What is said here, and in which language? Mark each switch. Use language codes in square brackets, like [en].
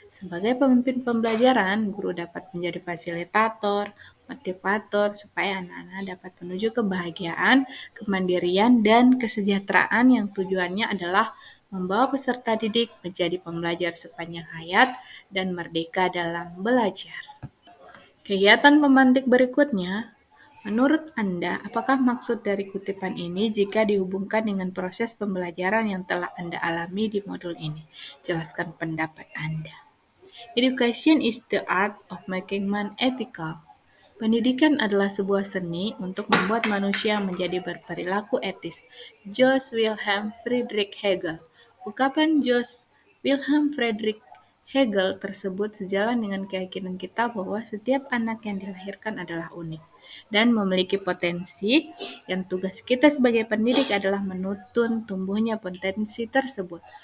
[id] Sebagai pemimpin pembelajaran, guru dapat menjadi fasilitator, motivator, supaya anak-anak dapat menuju kebahagiaan, kemandirian, dan kesejahteraan yang tujuannya adalah membawa peserta didik menjadi pembelajar sepanjang hayat dan merdeka dalam belajar. Kegiatan pemantik berikutnya, menurut Anda, apakah maksud dari kutipan ini jika dihubungkan dengan proses pembelajaran yang telah Anda alami di modul ini? Jelaskan pendapat Anda. [en] Education is the art of making man ethical. [id] Pendidikan adalah sebuah seni untuk membuat manusia menjadi berperilaku etis. George Wilhelm Friedrich Hegel. Ungkapan George Wilhelm Friedrich Hegel tersebut sejalan dengan keyakinan kita bahwa setiap anak yang dilahirkan adalah unik dan memiliki potensi, yang tugas kita sebagai pendidik adalah menuntun tumbuhnya potensi tersebut.